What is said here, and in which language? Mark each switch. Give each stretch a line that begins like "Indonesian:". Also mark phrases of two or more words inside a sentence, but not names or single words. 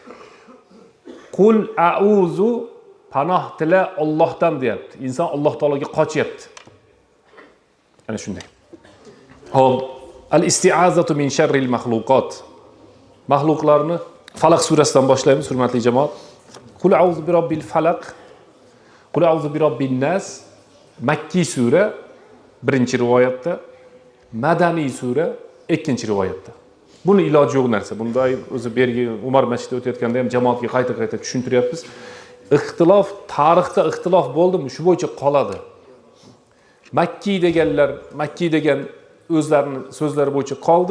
Arabic: قل أعوذ
Uzbek: panoh tila Allohdan deyapti. Inson Alloh taologa qochyapti. Ana shunday.
Arabic: Hop, الاستعاذة من شر المخلوقات.
Uzbek: Mahluqlarni Falaq surasidan boshlaymiz, hurmatli jamoat.
Arabic: قل أعوذ برب الفلق قل أعوذ برب الناس,
Uzbek: Makki sura birinchi rivoyatda, Madaniy sura ikkinchi rivoyatda. Buni iloji yo'q narsa. Bunda o'zi bergi Umar masjidida o'tayotganda ham jamoatga qayta-qayta tushuntiryapmiz. Ixtilof, tarixda ixtilof bo'ldimi, shu bo'yicha qoladi. Makki degan o'zlarini so'zlari bo'yicha qoldi.